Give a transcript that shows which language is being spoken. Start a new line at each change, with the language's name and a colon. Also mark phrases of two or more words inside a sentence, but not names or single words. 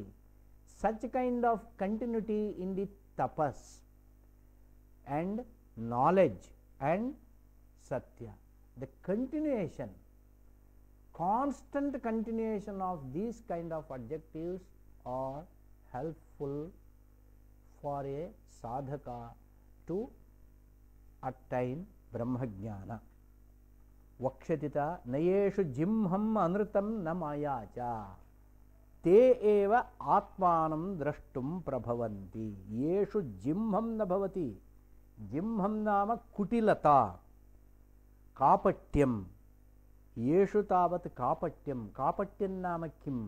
English: Such kind of continuity in the tapas and knowledge and satya, the continuation, constant continuation of these kind of adjectives are helpful for a sadhaka to attain brahmajnana.
Sanskrit: वक्षतित नयेषु जिह्मम् अनृतम् नमायच ते एव आत्मानम् द्रष्टुम् प्रभवन्ति. येषु जिह्मम् न भवति। जिह्मम् नाम कुटिलता, कापट्यम्. येषु तावत् कापट्यम्। कापट्यम् नाम किम्?